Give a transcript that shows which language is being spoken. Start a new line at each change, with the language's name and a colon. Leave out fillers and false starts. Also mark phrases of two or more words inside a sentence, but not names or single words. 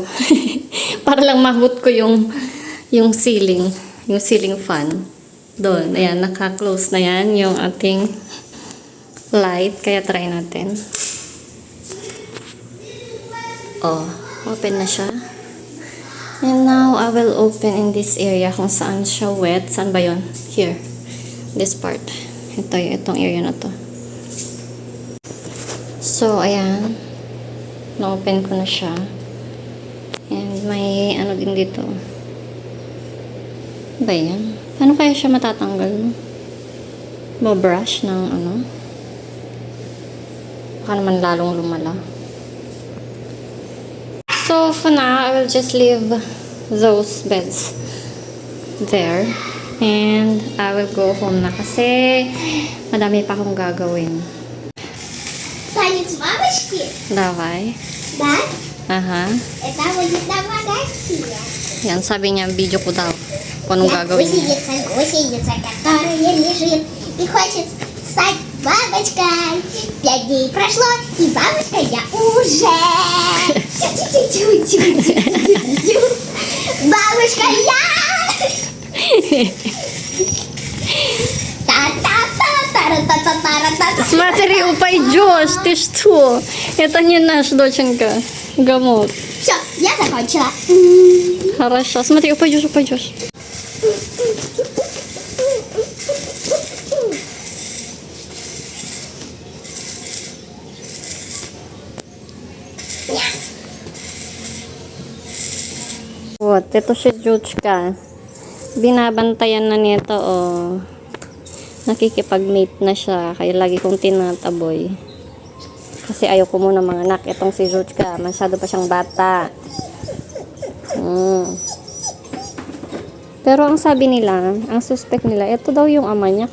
Filipino: Para lang mahut ko yung ceiling. Yung ceiling fan. Doon. Ayan. Naka-close na yan. Yung ating light. Kaya try natin. Oh. Open na siya.
English: And now, I will open in this area
Filipino: kung saan siya
English: wet.
Filipino: Saan ba yun?
English: Here. This part.
Filipino: Itong area na to. So, ayan. Na-open ko na siya. And may ano din dito. Ba yan? Paano kaya siya matatanggal? Brush ng ano? Baka naman lalong lumala.
English: So, for now, I will just leave those beds there. And I will go home
Filipino: na kasi madami pa akong gagawin.
Russian: Танец бабочки? Давай. Да? Aha. Это будет намного сильно.
Filipino: Yan, sabi niya, video ko daw. Kung anong gagawin niya.
Russian: Гусеница, которая лежит и хочет стать бабочкой. 5 дней прошло, и бабочка я уже. Тю-тю-тю-тю-тю-тю-тю. Бабушка я! Та-та-та-та-та-та-та-та-та. Смотри, упадешь, ты что? Это не наш, доченька. Гамот. Все, я закончила. Хорошо, смотри, упадешь. Вот,
Filipino: ito si Juchka. Binabantayan na nito, oh. Nakikipag-mate na siya. Kaya lagi kong tinataboy. Kasi ayaw ko muna mga anak. Itong si Juchka, masyado pa siyang bata. Pero ang sabi nila, ang suspect nila, ito daw yung ama niya.